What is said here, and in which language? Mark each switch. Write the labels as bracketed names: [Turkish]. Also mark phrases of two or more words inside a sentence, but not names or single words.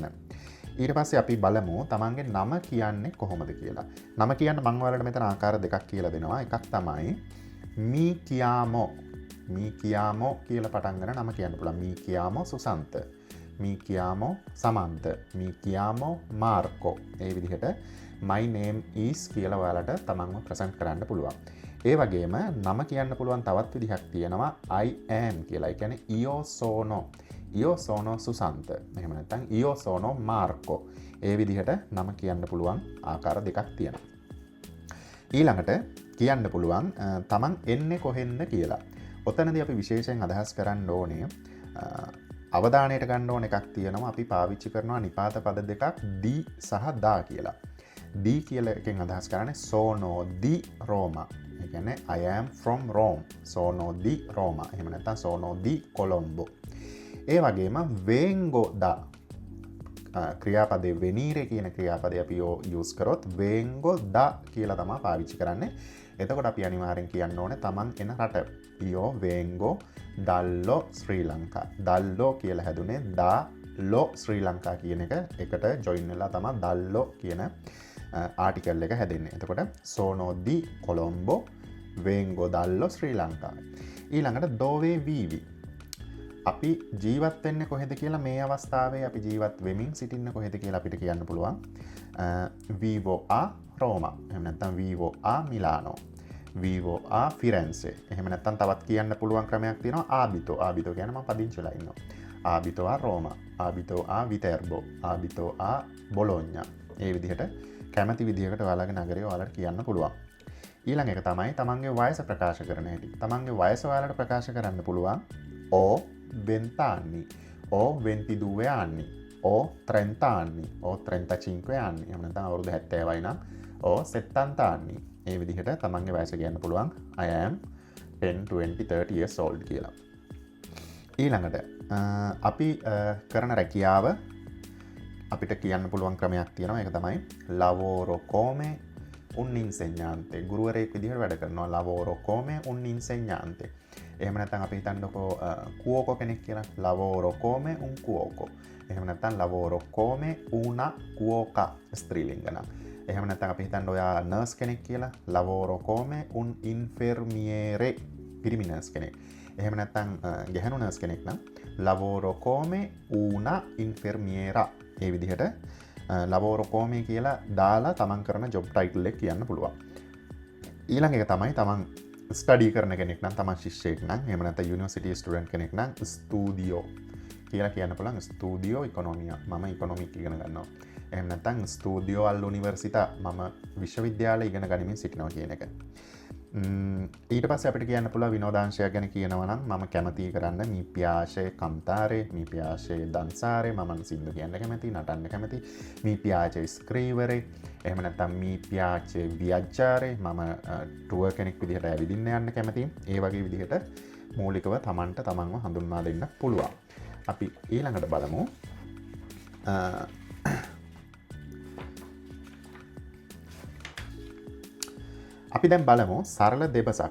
[Sinhala] ඊට පස්සේ අපි බලමු තමන්ගේ නම කියන්නේ කොහොමද කියලා. නම කියන්න මම ඔයාලට මෙතන ආකාර දෙකක් කියලා දෙනවා. එකක් තමයි [Italian] mi chiamo. mi chiamo [Sinhala] කියලා පටන් ගන්න නම කියන්න පුළුවන්. [Italian] Mi chiamo සුසන්ත. Mi chiamo සමන්ත. mi chiamo [Sinhala] මාර්කෝ. ඒ විදිහට [English] my name is [Sinhala] කියලා ඔයාලට තමන්ව ප්‍රසන්ට් කරන්න පුළුවන්. ඒ වගේම නම කියන්න පුළුවන් තවත් විදිහක් තියෙනවා [English] I am [Sinhala] කියලා. ඒ කියන්නේ [Italian] io sono. io sono සුසන්ත. [Sinhala] එහෙම නැත්නම් [Italian] io sono මාර්කෝ. [Sinhala] ඒ විදිහට නම කියන්න පුළුවන් ආකාර දෙකක් තියෙනවා. ඊළඟට කියන්න පුළුවන් තමන් එන්නේ කොහෙන්ද කියලා. ඔතනදී අපි විශේෂයෙන් අදහස් කරන්න ඕනේ අවධානයට ගන්න ඕන එකක් තියෙනවා. අපි පාවිච්චි කරනවා නිපාත පද දෙකක් දී සහ දා කියලා. දී කියලා එකෙන් අදහස් කරන්නේ [Italian] sono di Roma. [Sinhala] ඒ කියන්නේ [English] I am from Rome. [Italian] sono di Roma. [Sinhala] එහෙම නැත්නම් [Italian] sono di Colombo. [Sinhala] ඒ වගේම [Italian] vengo da [Sinhala] ක්‍රියාපදේ වෙනීරේ කියන ක්‍රියාපදේ අපි යූස් කරොත් [Italian] vengo da [Sinhala] කියලා තමයි පාවිච්චි කරන්නේ. එතකොට අපි අනිවාර්යෙන් කියන්න ඕනේ තමන් එන රට. [Italian] io vengo dallo Sri Lanka. [Sinhala] dallo කියලා හැදුනේ [Italian] dallo Sri Lanka [Sinhala] කියන එක එකට join වෙලා තමයි dallo කියන ආටිකල් එක හැදෙන්නේ. [Italian] එතකොට sono di Colombo vengo dallo Sri Lanka. ඊළඟට dove vivi. [Sinhala] අපි ජීවත් වෙන්නේ කොහෙද කියලා මේ අවස්ථාවේ අපි ජීවත් වෙමින් සිටින්නේ කොහෙද කියලා අපිට කියන්න පුළුවන්. [Italian] vivo a Roma. [Sinhala] එහෙම නැත්නම් [Italian] vivo a Milano. vivo a Firenze. [Sinhala] එහෙම නැත්නම් තවත් කියන්න පුළුවන් ක්‍රමයක් තියෙනවා abito. abito කියන්නේ මම පදිංචිලා ඉන්නවා. [Italian] abito a Roma. abito a Viterbo. abito a Bologna. [Sinhala] මේ විදිහට කැමති විදිහකට ඔයාලගේ නගරය ඔයාලට කියන්න පුළුවන්. ඊළඟ එක තමයි තමන්ගේ වයස ප්‍රකාශ කරන හැටි. තමන්ගේ වයස ඔයාලට ප්‍රකාශ කරන්න පුළුවන් [Italian] o 20 anni o 22 anni o 30 anni o 35 anni. [Sinhala] එහෙම නැත්නම් අවුරුදු 70යි නම් [Italian] o 70 anni. [Sinhala] මේ විදිහට තමන්ගේ වයස කියන්න පුළුවන් [English] I am 10 20 30 years old [Sinhala] කියලා. ඊළඟට අපි කරන රැකියාව අපිට කියන්න පුළුවන් ක්‍රමයක් තියෙනවා. ඒක තමයි [Italian] lavoro come un insegnante. [Sinhala] ගුරුවරයෙක් විදිහට වැඩ කරනවා. [Italian] lavoro come un insegnante. [Sinhala] එහෙම නැත්නම් අපි හිතන්නකෝ කුවෝකෝ කෙනෙක් කියලා. [Italian] lavoro come un cuoco. [Sinhala] එහෙම නැත්නම් [Italian] lavoro come una cuoca [Sinhala] ස්ත්‍රීලිංග නම්. එහෙම නැත්නම් අපි හිතන්න ඔයා නර්ස් කෙනෙක් කියලා. [Italian] lavoro come un infermiere [Sinhala] පිරිමි නර්ස් කෙනෙක්. එහෙම නැත්නම් ගැහැණු නර්ස් කෙනෙක් නම් [Italian] lavoro come una infermiera. [Sinhala] ඒ විදිහට [Italian] lavoro come [Sinhala] කියලා දාලා තමන් කරන ජොබ් ටයිටල් එක කියන්න පුළුවන්. ඊළඟ එක තමයි තමන් ස්ටඩි කරන කෙනෙක් නම් තමන් ශිෂ්‍යයෙක් නම් එහෙම නැත්නම් [English] university student [Sinhala] කෙනෙක් නම් ස්ටුඩියෝ කියලා කියන්න පුළුවන්. [Italian] studio economia. [Sinhala] මම ඉකොනොමික් ඉගෙන ගන්නවා. එහෙම නැත්නම් [Italian] studio all'università. [Sinhala] මම විශ්වවිද්‍යාලය ඉගෙන ගනිමින් සිටිනවා කියන එක. ඊට පස්සේ අපිට කියන්න පුළුවන් විනෝදාංශයක් ගැන කියනවා නම් මම කැමතියි කරන්න [Italian] mi piace cantare, mi piace danzare. [Sinhala] මම සින්දු කියන්න කැමතියි, නටන්න කැමතියි. [Italian] mi piace scrivere. [Sinhala] එහෙම නැත්නම් [Italian] mi piace viaggiare. [Sinhala] මම ටුවර් කෙනෙක් විදිහට ඇවිදින්න යන්න කැමතියි. ඒ වගේ විදිහට මූලිකව තමන්ට තමන්ව හඳුන්වා දෙන්න පුළුවන්. අපි ඊළඟට බලමු අපි දැන් බලමු සරල දෙබසක්.